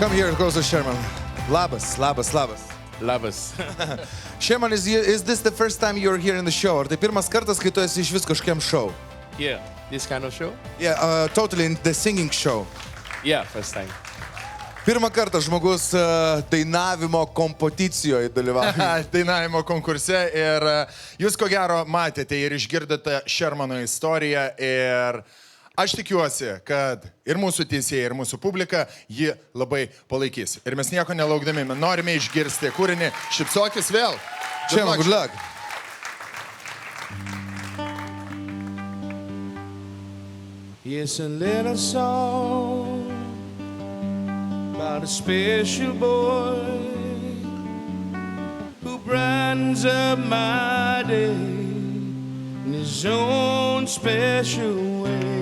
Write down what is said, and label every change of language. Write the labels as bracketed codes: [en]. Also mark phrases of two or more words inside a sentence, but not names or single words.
[en] Come here, closer, Sherman. [lt] Labas. Labas. [en] Sherman, is this the first time you're here in the show? [lt] Ar tai pirmas kartas, kai tu esi iš vis kažkokiam show? [en] Yeah, this kind of show? Yeah, totally in the singing show. Yeah, first time. [lt] Pirmą kartą žmogus dainavimo kompeticijoje dalyvauja. Dainavimo konkurse ir jūs ko gero matėte ir išgirdote Shermano istoriją ir aš tikiuosi, kad ir mūsų teisėjai, ir mūsų publika jį labai palaikys. Ir mes nieko nelaukdami, norime išgirsti kūrinį. Šypsokis vėl. [en] Sherman, good luck. Here's a little song about a special boy who brightens up my day in his own special way.